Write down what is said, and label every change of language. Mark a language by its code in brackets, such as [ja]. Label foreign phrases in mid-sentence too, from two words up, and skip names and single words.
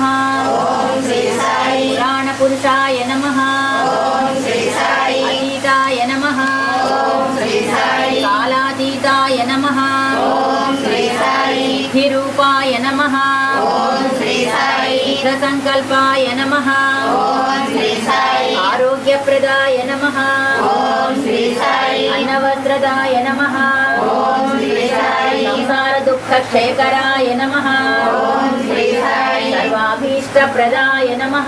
[sa] ఓం శ్రీ సాయి పురాణపురుషాయ నమః. ఓం శ్రీ సాయి అతీతాయ నమః. ఓం శ్రీ సాయి కాలాతీతాయ నమః. ఓం శ్రీ సాయి సిద్ధిరూపాయ నమః. ఓం శ్రీ సాయి शीघ्रसङ्कल्पाय नमः ఓం శ్రీ సాయి आरोग्यप्रदाय नमः ఓం శ్రీ సాయి अन्नवस्त्रदाय नमः ఓం శ్రీ సాయి संसारदुःखक्षयकराय नमः ఓం శ్రీ సాయి सर्वाभीष्टप्रदाय नमः